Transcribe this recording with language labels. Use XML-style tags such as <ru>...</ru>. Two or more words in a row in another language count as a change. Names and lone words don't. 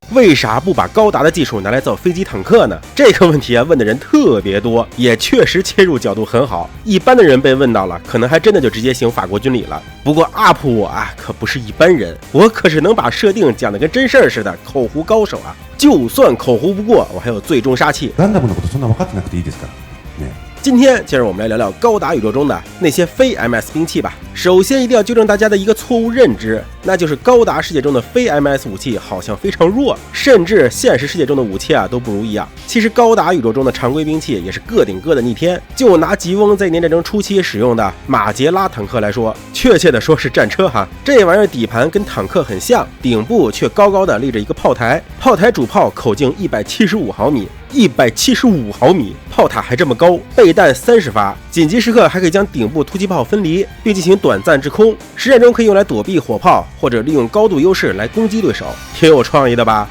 <zh>为啥不把高达的技术拿来造飞机坦克呢？这个问题啊，问的人特别多，也确实切入角度很好。一般的人被问到了，可能还真的就直接行法国军礼了。不过 UP 我啊，可不是一般人，我可是能把设定讲得跟真事儿似的口胡高手啊！就算口胡不过，我还有最终杀器。</zh> <ja>ガンダムのことそんな分かってなくていいですからね。</ja> <zh>今天接着我们来聊聊高达宇宙中的那些非 MS 兵器吧。首先一定要纠正大家的一个错误认知，那就是高达世界中的非 MS 武器好像非常弱，甚至现实世界中的武器啊都不如一样。其实高达宇宙中的常规兵器也是个顶个的逆天。就拿吉翁在1年战争初期使用的马杰拉坦克来说，确切的说是战车哈，这玩意儿底盘跟坦克很像，顶部却高高的立着一个炮台，炮台主炮口径175毫米。175毫米，炮塔还这么高，备弹30发，紧急时刻还可以将顶部突击炮分离，并进行短暂制空，实战中可以用来躲避火炮，或者利用高度优势来攻击对手，挺有创意的吧？</zh>